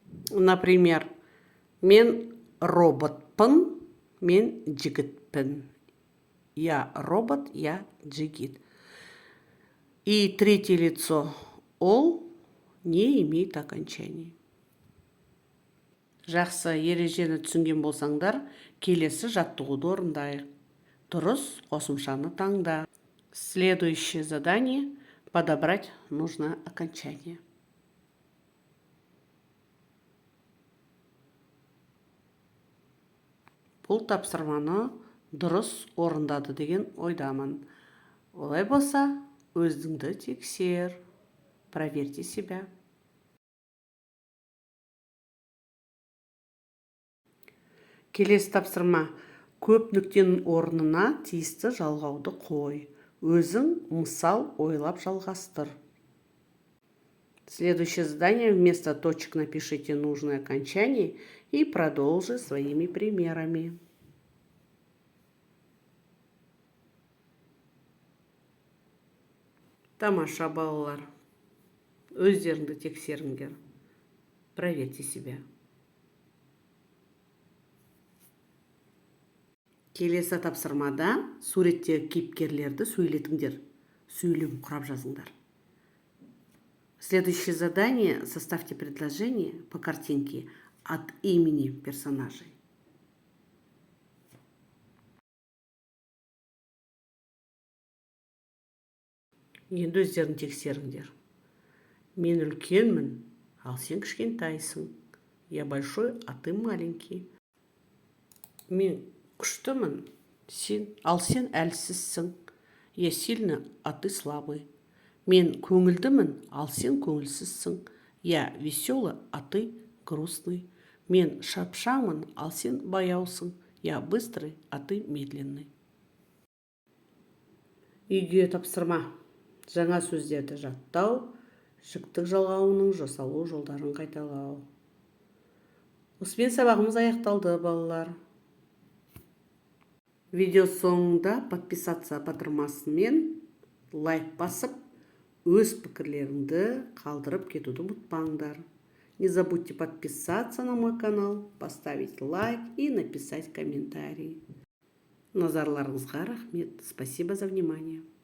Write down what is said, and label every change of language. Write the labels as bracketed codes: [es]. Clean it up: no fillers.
[kk] Например, мен роботпын, мен жігітпін. [ru] Я робот, я жігіт. И третье лицо ол не имеет окончания. [kk] Жақсы, ережені түсінген болсаңдар, келесі жаттығуды орындайық. Дұрыс қосымшаны таңда. [ru] Следующее задание – подобрать нужное окончание. [kk] Бұл тапсырманы дұрыс орындады деген ойдамын. Олай болса, өзіңді тексер. [ru] Проверьте себя. [kk] Келесі тапсырма. Көп нүктенің орнына тиісті жалғауды қой. Өзің мысал ойлап жалғастыр. [ru] Следующее задание. Вместо точек напишите нужное окончание и продолжи своими примерами. [kk] Тамаша, балалар. Өздеріңді тексеріңдер. [ru] Проверьте себя. [kk] Келесі тапсырмада суреттегі кейіпкерлерді сөйлетіңдер. Сөйлем құрап жазыңдар. [ru] Следующее задание. Составьте предложение по картинке от имени персонажей. [kk] Енді өздерін тексеріңдер. Мен үлкенмін, ал сен кішкентайсың. [ru] Я большой, а ты маленький. [kk] Мен күштімін, ал сен әлсізсің. [ru] Я сильный, а ты слабый. [kk] Мен көңілдімін, ал сен көңілсізсің. [ru] Я веселый, а ты грустный. [kk] Мен шапшаңмын, ал сен баяусың. [ru] Я быстрый, а ты медленный. [kk] Үйге тапсырма. Жаңа сөздерді жаттау, жіктік жалғауының жасалу жолдарын қайталау. Осымен сабағымыз аяқталды, балалар. Видео соңында подписаться батырмасымен лайк басып, өз пікірлеріңді қалдырып кетуді ұмытпаңдар. [ru] Не забудьте подписаться на мой канал, поставить лайк и написать комментарий. [kk] Назарларыңызға рахмет. [ru] Спасибо за внимание.